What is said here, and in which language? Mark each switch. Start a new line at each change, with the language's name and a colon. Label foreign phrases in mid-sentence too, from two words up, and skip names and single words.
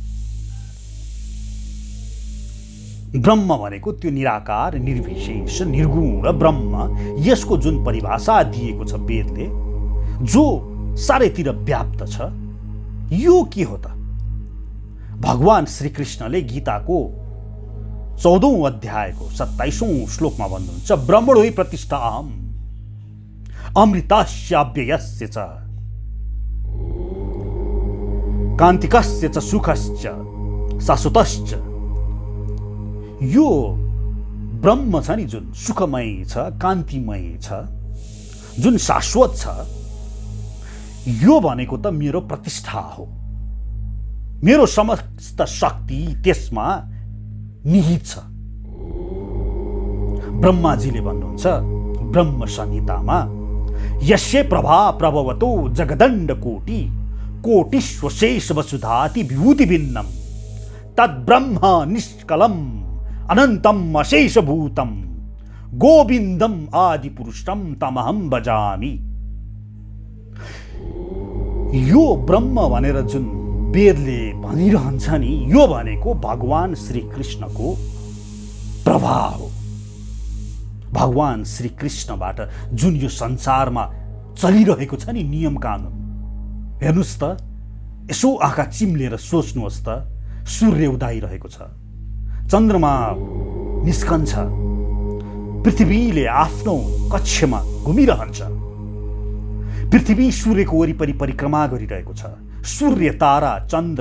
Nepali: ब्रह्म भनेको त्यो निराकार, निर्विशेष, निर्गुण ब्रह्म, यसको जुन परिभाषा दिएको छ वेदले, जो चारैतिर व्याप्त छ, यो के हो त? भगवान श्रीकृष्णले गीताको 14औं अध्यायको 27औं श्लोकमा भन्नुहुन्छ,
Sanskrit: ब्रह्मणो हि प्रतिष्ठाम् अमृतस्याव्ययस्य च कान्तिकस्य च सुखश्च शाश्वतश्च।
Nepali: यो ब्रह्म छ नि, जुन सुखमय छ, कान्तिमय छ, जुन शाश्वत छ, यो भनेको त मेरो प्रतिष्ठा हो। मेरो समस्त शक्ति त्यसमा निहित छ। ब्रह्माजीले भन्नुहुन्छ ब्रह्म संहितामा,
Sanskrit: यस्य प्रभा प्रभवतो जगदण्ड कोटि कोटिश्वशेष वसुधाति विभूति भिन्नम तद्ब्रह्म निष्कलम अनंतम अशेष भूतम गोविंदम आदि पुरुषम तमहम भजामि।
Nepali: यो ब्रह्म भनेर जुन वेदले भनिरहन्छ नि, यो भनेको भगवान श्री कृष्णको प्रभाव हो। भगवान श्री कृष्णबाट जुन यो संसारमा चलिरहेको छ नि नियम कानुन, हेर्नुस् त, यसो आँखा चिम्लेर सोच्नुहोस् त, सूर्य उदाइरहेको छ, चन्द्रमा निस्कन्छ, पृथ्वीले आफ्नो कक्षमा घुमिरहन्छ, पृथ्वी सूर्यको वरिपरि परिक्रमा गरिरहेको छ, सूर्य तारा चन्द्र।